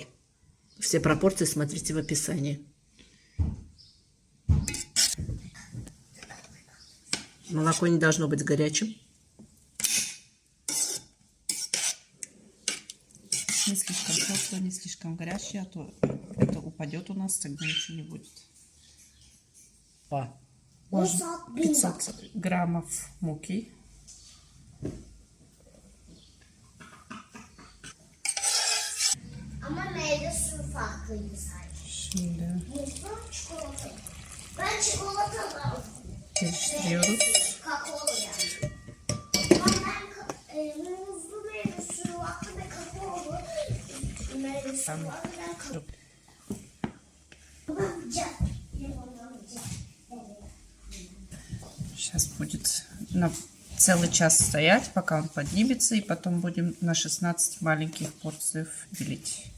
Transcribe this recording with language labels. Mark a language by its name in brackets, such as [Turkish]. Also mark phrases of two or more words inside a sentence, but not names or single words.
[Russian] Все пропорции смотрите в описании. Молоко не должно быть горячим. Не слишком теплое, не слишком горячее, а то это упадет у нас, тогда ничего не будет. 500 граммов муки. [Turkish] Ama meyve suyu farklıydı sadece. Şimdi Muzlu çikolata. Ben çikolata da karıştırıyoruz. kakaolu yani. Ama ben muzlu meyve suyu vardı ve kakaolu meyve suyu vardı. Ben kakaolu. Babacığım. [Russian] Сейчас будет целый час стоять, пока он поднимется, и потом будем на 16 маленьких порций делить.